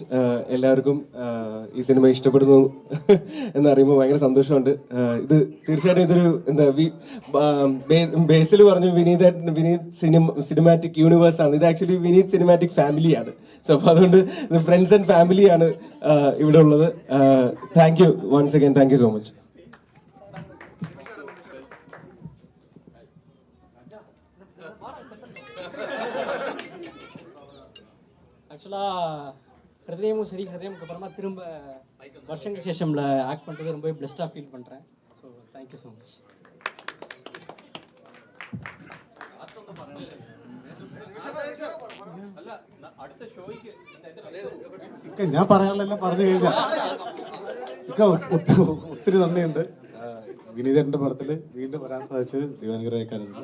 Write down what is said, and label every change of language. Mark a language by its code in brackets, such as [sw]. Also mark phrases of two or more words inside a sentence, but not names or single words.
[ml] എല്ലാവർക്കും ഈ സിനിമ ഇഷ്ടപ്പെടുന്നു എന്നറിയുമ്പോൾ ഭയങ്കര സന്തോഷമുണ്ട്. ഇത് തീർച്ചയായിട്ടും ഇതൊരു ബേസിൽ പറഞ്ഞു വിനീത് [en] cinematic universe [ml] ആണ്. ഇത് ആക്ച്വലി വിനീത് [en] cinematic family. [ml] സോ അപ്പോൾ അതുകൊണ്ട് [en] friends and family [ml] ഇവിടെ ഉള്ളത്. [en] Thank you once again. Thank you so much. [ta] ஆக்சுவலாக ஹிருதயமும் சரி, ஹிருதயமுக்கு அப்புறமா திரும்ப வருஷங்களுக்கு சேஷம்ல ஆக்ட் பண்ணுறது ரொம்பவே பிளஸ்டாக ஃபீல் பண்ணுறேன். [en] So thank you so much. [ml] ഞാൻ പറയാനുള്ളതെല്ലാം പറഞ്ഞു കഴിഞ്ഞാൽ ഒത്തിരി നന്ദിയുണ്ട്. വിനീതന്റെ പടത്തിൽ വീണ്ടും വരാൻ സാധിച്ചത് ദൈവാനുഗ്രഹിക്കാനുണ്ട്.